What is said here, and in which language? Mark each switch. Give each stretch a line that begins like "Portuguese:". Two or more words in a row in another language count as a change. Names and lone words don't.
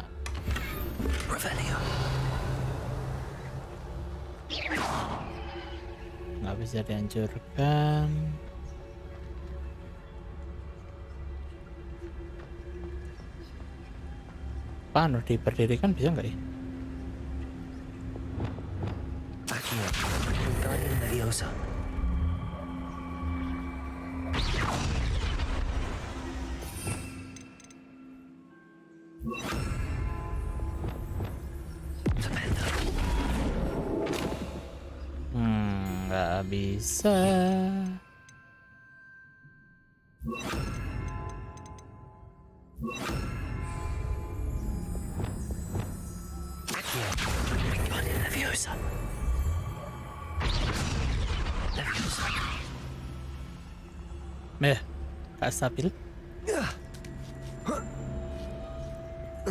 Indonesian: Revelio. Nggak bisa dihancurkan. Panu diberdirikan bisa nggak ya? Accio. Wingardium Leviosa. Nggak bisa. Accio. Wingardium Leviosa. Leviosa. Nggak stabil.